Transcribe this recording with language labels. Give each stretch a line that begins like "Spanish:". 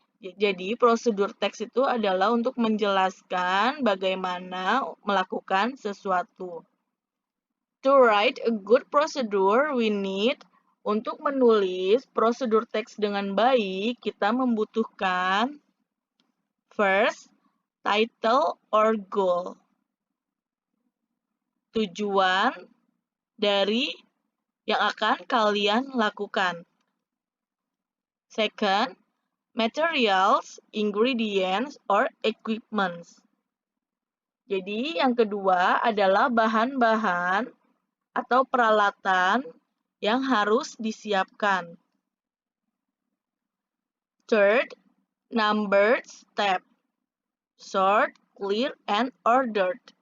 Indonesian: Jadi, prosedur teks itu adalah untuk menjelaskan bagaimana melakukan sesuatu.
English: To write a good procedure, we need.
Indonesian: Untuk menulis prosedur teks dengan baik, kita membutuhkan
English: first, title or goal.
Indonesian: Tujuan dari yang akan kalian lakukan.
English: Second, materials, ingredients, or equipments.
Indonesian: Jadi yang kedua adalah bahan-bahan atau peralatan yang harus disiapkan.
English: Third, numbered step. Sort, clear, and ordered.